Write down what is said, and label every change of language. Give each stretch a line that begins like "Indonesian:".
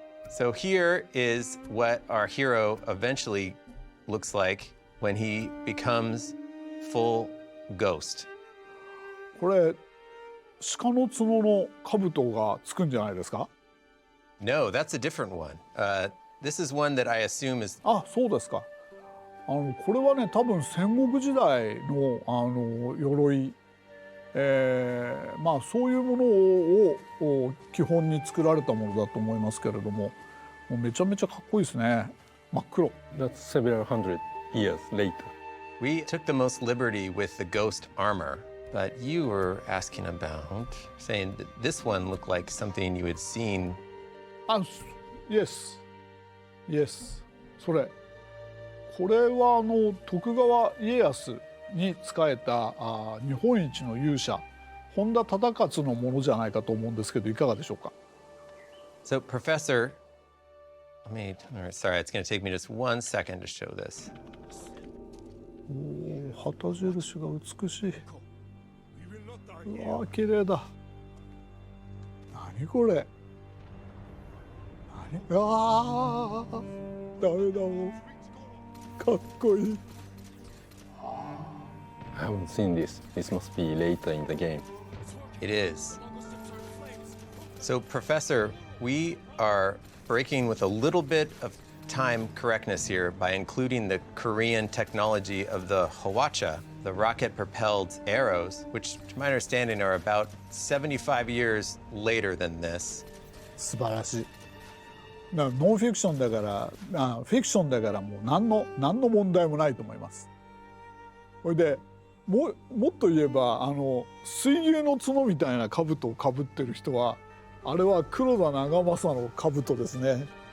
English: So here is what our hero eventually looks like when he becomes full ghost.
Japanese: これ鹿の角の兜がつくんじゃないですか？
English: No, that's a different one. This is one that I assume is.
Japanese: あ、そうですか。これはね、多分戦国時代の鎧、そういうものを基本に作られたものだと思いますけれども、もうめちゃめちゃかっこいいですね。真っ黒。
English: That's several hundred years later. We took the most liberty with the ghost armor, but you were asking about, saying that this one looked like something you had seen. Yes.
Japanese: それ。これは徳川家康に仕えた日本一の勇者本田忠勝のものじゃないかと思うんですけどいかがでしょうか。
English: So, Professor, sorry, it's going to take me just 1 second to show this.
Japanese: 旗印が美しい。うわ、綺麗だ。何これ。ああダメだもんかっこいい。
English: I haven't seen this. This must be later in the game. It is. So, Professor, we are breaking with a little bit of time correctness here by including the Korean technology of the Hwacha, the rocket-propelled arrows, which, to my understanding, are about 75 years later than this.
Japanese: 素晴らしい。ノンフィクションだからフィクションだからもう何の問題もないと思います。それでもっと言えば水牛の角みたいな兜をかぶってる人はあれは黒田長政の兜ですね。